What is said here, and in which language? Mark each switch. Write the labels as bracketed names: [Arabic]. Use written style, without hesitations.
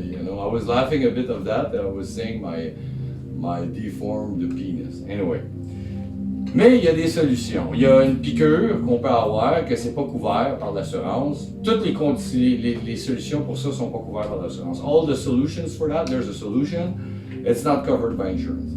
[English] I was laughing a bit of that. I was saying my deformed penis. [French] Anyway. Mais il y a des solutions. Il y a une piqûre qu'on peut avoir, que c'est pas couvert par l'assurance. Toutes les solutions pour ça sont pas couvertes par l'assurance. [English] All the solutions for that, there's a solution. It's not covered by insurance.